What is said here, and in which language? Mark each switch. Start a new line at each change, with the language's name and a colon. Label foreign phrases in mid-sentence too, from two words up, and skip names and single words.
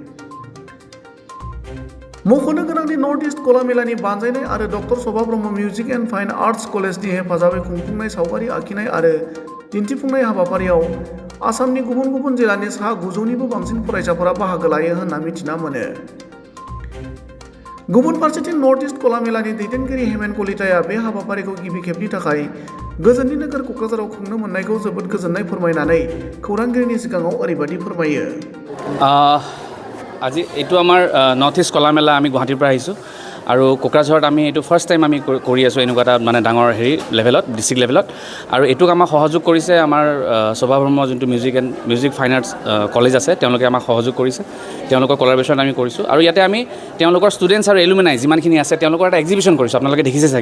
Bodo: मख'नो गोनांदि नर्थ इस्ट कला मेलानि बानजायनाय आरो डक्टर शोभा ब्रह्म मिउजिक एन्ड फाइन आर्ट्स कलेजनि हेफाजाबै खुंफुंनाय सावगारि आखिनाय आरो दिन्थिफुंनाय हाबाफारियाव आसामनि गुबुन गुबुन जिल्लानि सा 900निबो बांसिन फरायसाफोरा बाहागो लायो होनना मिथिना मोनो। गुबुन फारसेथिं नर्थ इस्ट कला मेलानि दैदेनगिरि हेमेन कलिताया बे हाबाफारिखौ गिबि खेबनि थाखाय गोजोननि नोगोर क'क्राझाराव खुंनो मोननायखौ जोबोद गोजोननाय फोरमायनानै खौरांगिरिनि सिगाङाव ओरैबायदि फोरमायो।
Assamese: আজি এইটো আমাৰ নৰ্থ ইষ্ট কলা মেলা আমি গুৱাহাটীৰ পৰা আহিছোঁ আৰু কোকৰাঝাৰত আমি এইটো
English: first time
Assamese: আমি কৰি আছোঁ এনেকুৱা এটা মানে ডাঙৰ লেভেলত
English: district level
Assamese: আৰু এইটোক আমাক সহযোগ কৰিছে আমাৰ শোভা ব্ৰহ্ম যোনটো মিউজিক ফাইন আৰ্টছ কলেজ আছে তেওঁলোকে আমাক সহযোগ কৰিছে, তেওঁলোকৰ কলাবৰেশ্যন আমি কৰিছোঁ আৰু ইয়াতে আমি তেওঁলোকৰ ষ্টুডেণ্টছ আৰু এলুমিনাই যিমানখিনি আছে তেওঁলোকৰ এটা এক্সিবিশ্যন কৰিছোঁ, আপোনালোকে দেখিছে চাগে।